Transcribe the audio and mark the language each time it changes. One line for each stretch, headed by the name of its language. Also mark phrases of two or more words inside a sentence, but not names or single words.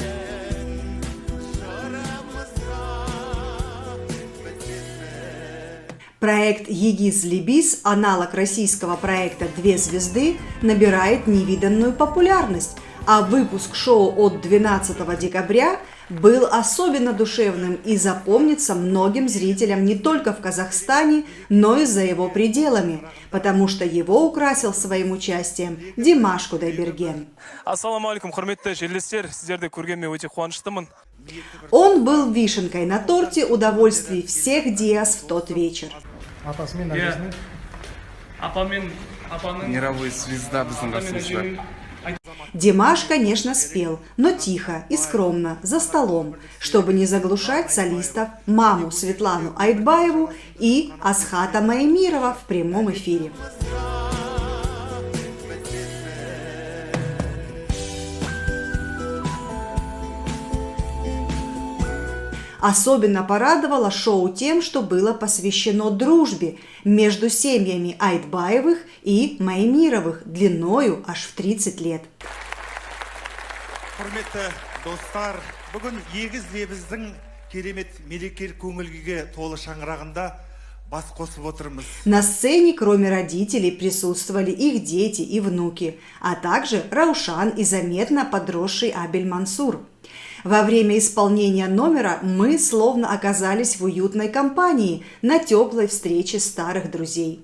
Russian: Проект «Егиз-Лебиз», аналог российского проекта «Две звезды», набирает невиданную популярность, а выпуск шоу от 12 декабря был особенно душевным и запомнится многим зрителям не только в Казахстане, но и за его пределами, потому что его украсил своим участием Димаш Кудайберген.
Arabic: السلام عليكم,
Kazakh: құрметті жерлестер, сіздерді көргеніме өте қуаныштымын.
Russian: Он был вишенкой на торте удовольствий всех Диас в тот вечер. Мировая звезда
Kazakh: біздің қасымызда.
Russian: Димаш, конечно, спел, но тихо и скромно, за столом, чтобы не заглушать солистов маму Светлану Айтбаеву и Асхата Маэмирова в прямом эфире. Особенно порадовало шоу тем, что было посвящено дружбе между семьями Айтбаевых и Маэмировых длиною аж в 30 лет.
Kazakh: Құрметті достар, бүгін егіз-лебіздің керемет мерекелік көңіл-күйге толы шаңырағында бас қосып отырмыз.
Russian: На сцене, кроме родителей, присутствовали их дети и внуки, а также Раушан и заметно подросший Абель Мансур. Во время исполнения номера мы словно оказались в уютной компании на теплой встрече старых друзей.